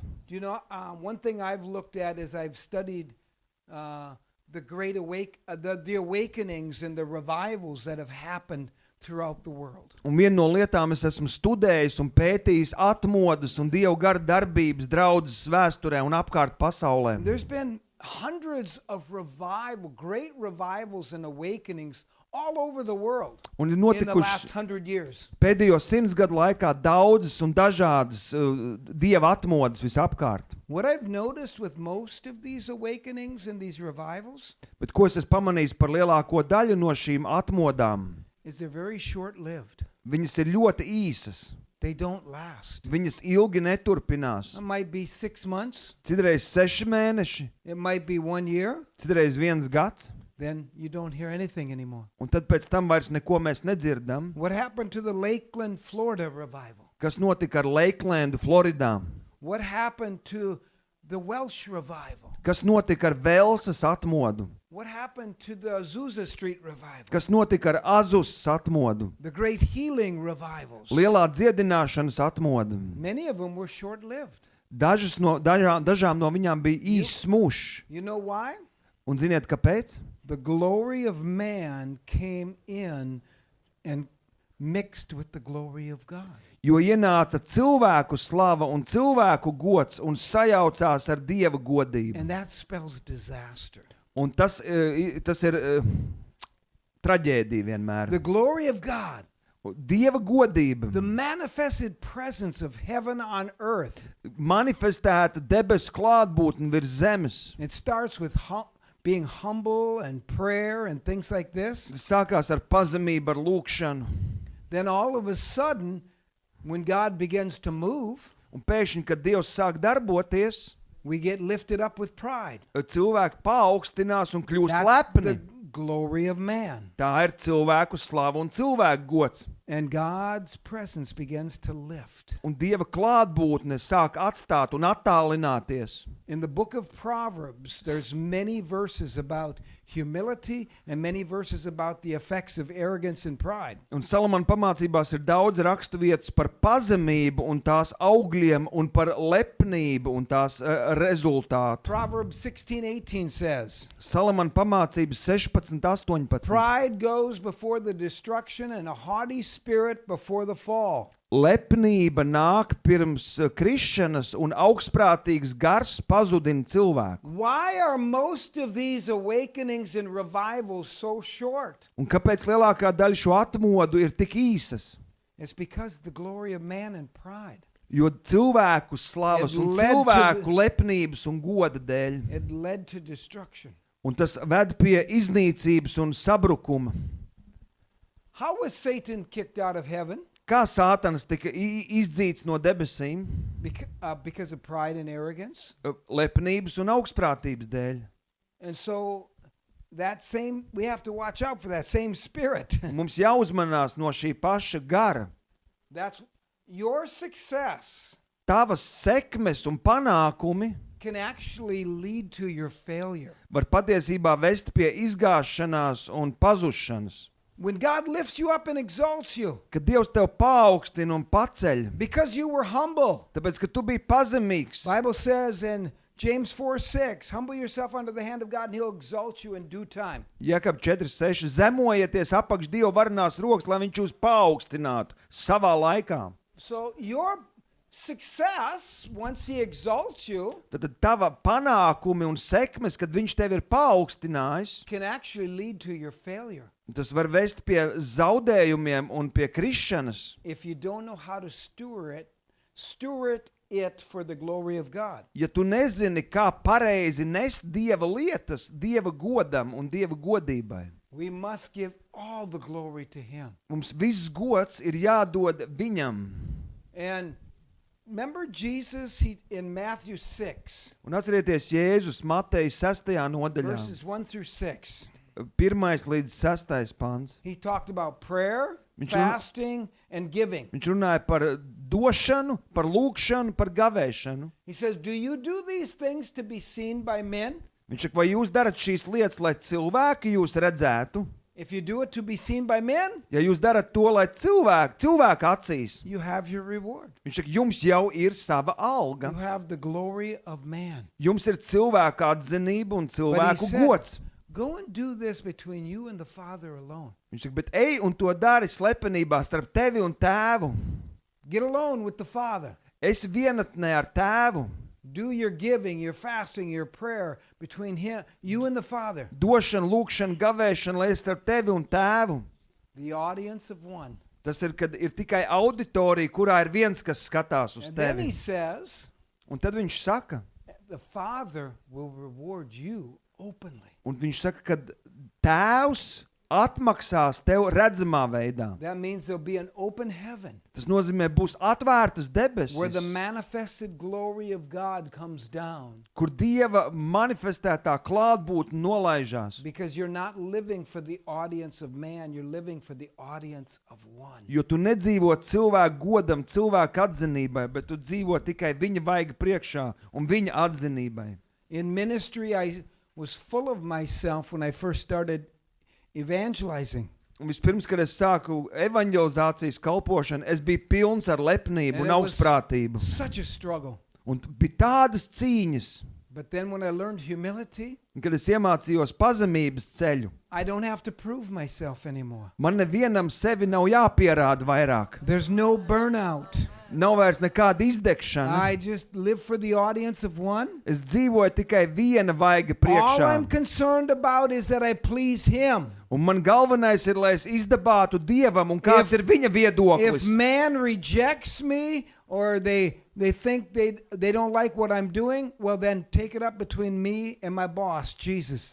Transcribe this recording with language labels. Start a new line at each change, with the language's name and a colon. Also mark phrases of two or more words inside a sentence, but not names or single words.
English: Do you know, one thing I've looked at is I've studied the great the awakenings and the revivals that have happened throughout the world.
Latvian: Un viena no lietām es esmu studējis un pētījis atmodas un Dieva gara darbības draudzes vēsturē un apkārt pasaulē.
English: And there's been hundreds of great revivals and awakenings all over the world
Latvian: Un ir
English: in the last
Latvian: notikuši
English: 100 years.
Latvian: pēdējo 100 gadu laikā daudzas un dažādas Dieva atmodas visapkārt.
English: What I've noticed with most of these awakenings and these revivals
Latvian: Bet ko es esmu pamanījis par lielāko daļu no šīm atmodām?
English: is they're very short-lived.
Latvian: Viņas ir ļoti īsas.
English: They don't last.
Latvian: Viņas ilgi neturpinās.
English: It might be 6 months.
Latvian: Citreiz 6 mēneši,
English: It might be 1 year.
Latvian: citreiz 1 gads.
English: Then you don't hear anything anymore.
Latvian: Un tad pēc tam vairs neko mēs nedzirdam.
English: What happened to the Lakeland, Florida revival?
Latvian: Kas notika ar Lakelandu, Floridā?
English: What happened to the Welsh revival?
Latvian: Kas notika ar Velsas atmodu?
English: What happened to the Azusa Street revival?
Latvian: Kas notika ar Azusas atmodu?
English: The great healing revivals.
Latvian: Lielā dziedināšanas atmodu.
English: Many of them were short-lived.
Latvian: Dažām no viņām bija īsts mūžs.
English: You know why?
Latvian: Un ziniet, kāpēc?
English: The glory of man came in and mixed with the glory of God.
Latvian: Jo ienāca cilvēku slava un cilvēku gods un sajaucās ar Dieva godību.
English: And that spells disaster.
Latvian: Un tas ir traģēdija vienmēr.
English: The glory of God,
Latvian: Dieva godība,
English: the manifested presence of heaven on earth.
Latvian: manifestēta debesu klātbūtne virs zemes.
English: It starts with being humble and prayer and things like this.
Latvian: Tas sākās ar pazemību, ar lūkšanu.
English: Then all of a sudden, when God begins to move,
Latvian: Un pēkšņi, kad Dievs sāk darboties,
English: we get lifted up with pride.
Latvian: cilvēki paaugstinās un kļūst
English: That's the
Latvian: lepni.
English: glory of man.
Latvian: Tā ir cilvēku slava un cilvēku gods.
English: And God's presence begins to lift.
Latvian: Un Dieva klātbūtne sāk atstāt un attālināties.
English: In the book of Proverbs, there's many verses about humility and many verses about the effects of arrogance and pride.
Latvian: Un Salamana pamācībās ir daudz raksturvietas par pazemību un tās augļiem un par lepnību un tās rezultātu.
English: Proverbs 16:18 says,
Latvian: Salamana pamācības 16:18.
English: pride goes before the destruction and a haughty spirit before the fall.
Latvian: Lepnība nāk pirms krišanas un augstprātīgs gars pazudina cilvēku.
English: Why are most of these awakenings and revivals so short?
Latvian: Un kāpēc lielākā daļa šo atmodu ir tik īsas?
English: It's because the glory of man and pride.
Latvian: Jo cilvēku slavas
English: It
Latvian: un
English: led to
Latvian: cilvēku lepnības un goda dēļ.
English: It led to destruction.
Latvian: Un tas ved pie iznīcības un sabrukuma.
English: How was Satan kicked out of heaven?
Latvian: Kā Sātans tika izdzīts no debesīm?
English: Because of pride and arrogance.
Latvian: Lepnības un augstprātības dēļ.
English: And so we have to watch out for that same spirit.
Latvian: Mums jāuzmanās no šī paša gara.
English: That's your success
Latvian: Tavas sekmes un panākumi
English: can actually lead to your failure.
Latvian: var patiesībā vest pie izgāšanās un pazušanas.
English: When God lifts you up and exalts you
Latvian: Kad Dievs tev paaugstina un paceļ,
English: because you were humble.
Latvian: tāpēc, ka tu biji pazemīgs.
English: Bible says in James 4:6, humble yourself under the hand of God and he'll exalt you in due time.
Latvian: Jēkab 4:6 zemojieties apakš Dieva varenās rokas, lai viņš jūs paaugstinātu savā laikā.
English: So your success, once he exalts you,
Latvian: Tad tava panākumi un sekmes, kad viņš tevi ir paaugstinājis,
English: can actually lead to your failure
Latvian: tas var vest pie zaudējumiem un pie krišanas,
English: if you don't know how to steward it for the glory of God.
Latvian: ja tu nezini, kā pareizi nest Dieva lietas Dieva godam un Dieva godībai.
English: We must give all the glory to him.
Latvian: Mums viss gods ir jādod viņam.
English: And remember Jesus in Matthew 6,
Latvian: Un atcerieties Jēzus Mateja 6. nodaļā,
English: verses 1 through 6.
Latvian: 1. līdz 6. pants.
English: He talked about prayer, fasting, and giving.
Latvian: Viņš runāja par došanu, par lūgšanu, par gavēšanu.
English: He says, do you do these things to be seen by men?
Latvian: Viņš saka, vai jūs darat šīs lietas, lai cilvēki jūs redzētu?
English: If you do it to be seen by men,
Latvian: Ja jūs darat to, lai cilvēku acīs,
English: you have your reward.
Latvian: viņš saka, jums jau ir sava alga.
English: You have the glory of man.
Latvian: Jums ir cilvēka atzinība un
English: But he
Latvian: cilvēku
English: said,
Latvian: gods.
English: go and do this between you and the Father alone.
Latvian: Viņš saka, bet ej un to dari slepenībā starp tevi un tēvu.
English: Get alone with the Father.
Latvian: Es vienatnē ar tēvu.
English: Do your giving, your fasting, your prayer between you and the Father.
Latvian: Došana, lūgšana, gavēšana, lai es starp tevi un tēvu.
English: The audience of one.
Latvian: Tas ir, kad ir tikai auditorija, kurā ir viens, kas skatās uz
English: And then
Latvian: tevi.
English: he says,
Latvian: Un tad viņš saka,
English: the Father will reward you openly.
Latvian: un viņš saka, ka tēvs atmaksās tev redzamā veidā.
English: That means there'll be an open heaven
Latvian: Tas nozīmē, būs atvērtas
English: where the
Latvian: debesis,
English: manifested glory of God comes down,
Latvian: kur Dieva manifestētā klātbūtne nolaižās.
English: because you're not living for the audience of man, you're living for the audience of one.
Latvian: Jo tu nedzīvo cilvēku godam, cilvēku atzinībai, bet tu dzīvo tikai viņa vaiga priekšā un viņa atzinībai.
English: In ministry, I was full of myself when I first started evangelizing.
Latvian: Un vispirms, kad es sāku evanģelizācijas kalpošanu, es biju pilns ar lepnību
English: And
Latvian: un
English: it was
Latvian: augstprātību.
English: such a struggle.
Latvian: Un bija tādas cīņas,
English: But then when I learned humility,
Latvian: un kad es iemācījos pazemības ceļu,
English: I don't have to prove myself anymore.
Latvian: man nevienam sevi nav jāpierāda vairāk.
English: There's no burnout.
Latvian: Nav vairs nekāda izdegšana.
English: I just live for the audience of one.
Latvian: Es dzīvoju tikai viena vaiga
English: All I'm
Latvian: priekšā.
English: concerned about is that I please him.
Latvian: Un man galvenais ir, lai es izdabātu Dievam, un kāds
English: If-
Latvian: ir viņa
English: If
Latvian: viedoklis.
English: man rejects me or they think they don't like what I'm doing, well then take it up between me and my boss, Jesus.